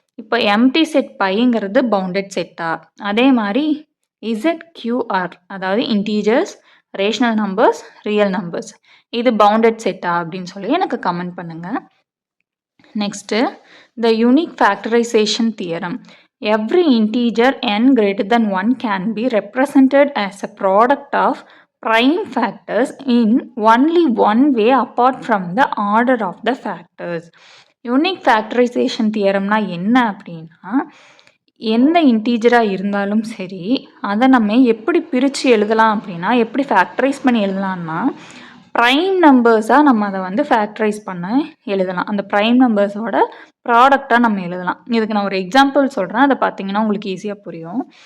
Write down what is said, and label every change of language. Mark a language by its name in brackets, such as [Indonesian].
[Tamil] இப்போ empty set பைங்கிறது bounded செட்டா? அதே மாதிரி ZQR அதாவது integers, rational numbers, real numbers, இது பவுண்டட் செட்டா அப்படின்னு சொல்லி எனக்கு கமெண்ட் பண்ணுங்கள். [English] Next the unique factorization theorem. Every integer n greater than 1 can be represented as a product of prime factors in only one way apart from the order of the factors. [Tamil] Unique factorisation தியரம்னா என்ன அப்படின்னா, எந்த இன்டீஜராக இருந்தாலும் சரி அதை நம்ம எப்படி பிரித்து எழுதலாம் அப்படின்னா, எப்படி ஃபேக்டரைஸ் பண்ணி எழுதலாம்னா ப்ரைம் நம்பர்ஸாக நம்ம அதை வந்து ஃபேக்டரைஸ் பண்ண எழுதலாம். அந்த ப்ரைம் நம்பர்ஸோட ப்ராடக்டாக நம்ம எழுதலாம். இதுக்கு நான் ஒரு எக்ஸாம்பிள் சொல்கிறேன், அதை பார்த்தீங்கன்னா உங்களுக்கு ஈஸியாக புரியும்.